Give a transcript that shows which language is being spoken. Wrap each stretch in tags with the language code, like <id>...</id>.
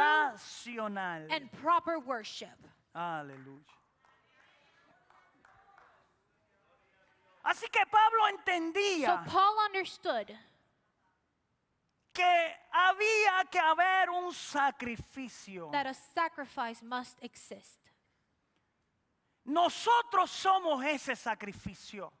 <es>racional.</es> <en>and proper worship.</en> <es>Aleluya. Así que Pablo</es> <en>So</en> <es>entendía</es> <en>Paul understood</en> <es>que había que haber un sacrificio.</es> <en>that a sacrifice must exist.</en> <es>Nosotros somos ese sacrificio.</es>